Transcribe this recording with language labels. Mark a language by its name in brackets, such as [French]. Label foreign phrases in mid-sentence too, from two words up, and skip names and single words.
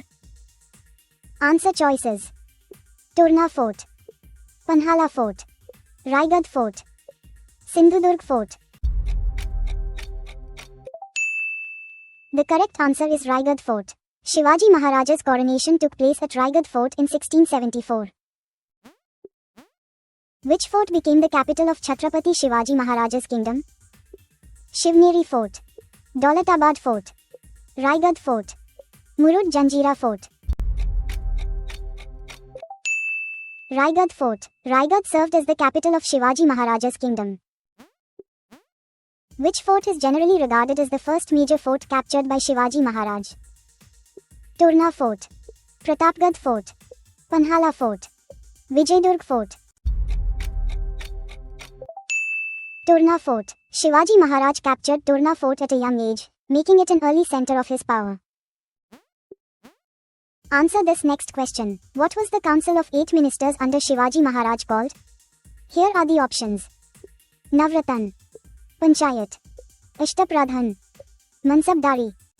[English] Answer choices: Torna Fort, Panhala Fort, Raigad Fort, Sindhudurg Fort. The correct answer is Raigad Fort. Shivaji Maharaj's coronation took place at Raigad Fort in 1674. Which fort became the capital of Chhatrapati Shivaji Maharaj's kingdom? Shivneri Fort, Daulatabad Fort, Raigad Fort, Murud Janjira Fort. Raigad Fort. Raigad served as the capital of Shivaji Maharaj's kingdom. Which fort is generally regarded as the first major fort captured by Shivaji Maharaj? Torna Fort, Pratapgarh Fort, Panhala Fort, Vijaydurg Fort. Torna Fort. Shivaji Maharaj captured Torna Fort at a young age, making it an early center of his power. Answer this next question. What was the council of 8 ministers under Shivaji Maharaj called? Here are the options: Navratan, Panchayat, Ashtapradhan, Mansabdari.